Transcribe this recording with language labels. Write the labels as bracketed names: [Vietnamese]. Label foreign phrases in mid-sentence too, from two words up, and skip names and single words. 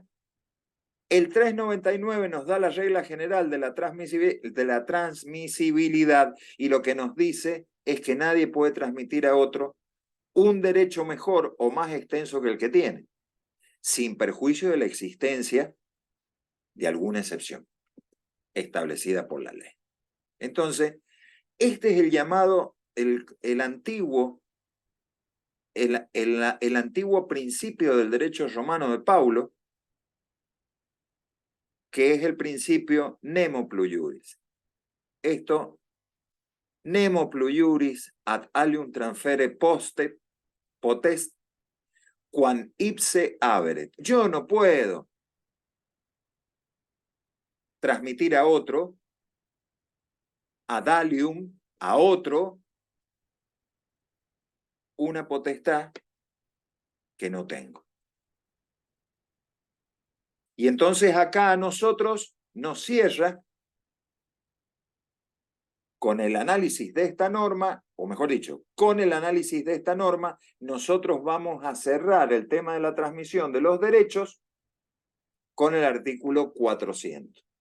[Spanish] El 399 nos da la regla general de la transmisibilidad y lo que nos dice es que nadie puede transmitir a otro un derecho mejor o más extenso que el que tiene, sin perjuicio de la existencia de alguna excepción establecida por la ley. Entonces, este es el llamado, el antiguo principio del derecho romano de Paulo, que es el principio [Latin] nemo plus iuris. Esto, nemo plus iuris ad alium transfere potest quam ipse haberet. [Spanish] Yo no puedo transmitir a otro, [Latin] ad alium, [Spanish] a otro, una potestad que no tengo. Y entonces acá a nosotros nos cierra con el análisis de esta norma, o mejor dicho, con el análisis de esta norma, nosotros vamos a cerrar el tema de la transmisión de los derechos con el artículo 400.